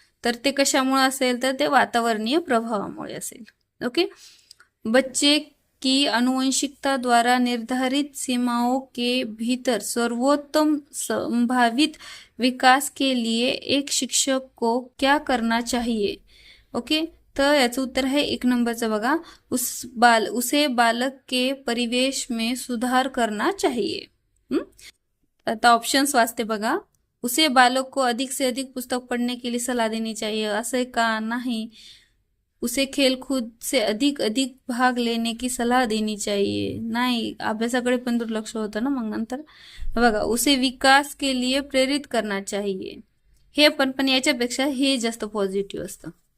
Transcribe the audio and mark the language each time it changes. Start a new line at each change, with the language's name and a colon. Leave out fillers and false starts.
Marathi: तर ते कशामुळे असेल? तर ते वातावरणीय प्रभावामुळे असेल.
Hindi: ओके, बच्चे की अनुवंशिकता द्वारा निर्धारित सीमाओं के भीतर सर्वोत्तम संभावित विकास के लिए एक शिक्षक को क्या करना चाहिए?
Marathi: ओके, तर याचं उत्तर आहे 1 नंबरचं बघा.
Hindi: उसे बालक के परिवेश में सुधार करना चाहिए.
Marathi: आता ऑप्शंस वाचते बघा.
Hindi: उसे बालक को अधिक से अधिक पुस्तक पढ़ने के लिए सलाह देनी चाहिए,
Marathi: असं का नाही.
Hindi: उसे खेलकूद से अधिक अधिक भाग लेने की सलाह देनी चाहिए,
Marathi: नाही. अभ्यासाकडे पण दुर्लक्ष होतं ना मग नंतर. बघा,
Hindi: उसे विकास के लिए प्रेरित करना चाहिए,
Marathi: हे पण याच्यापेक्षा हे जास्त पॉझिटिव्ह असतं.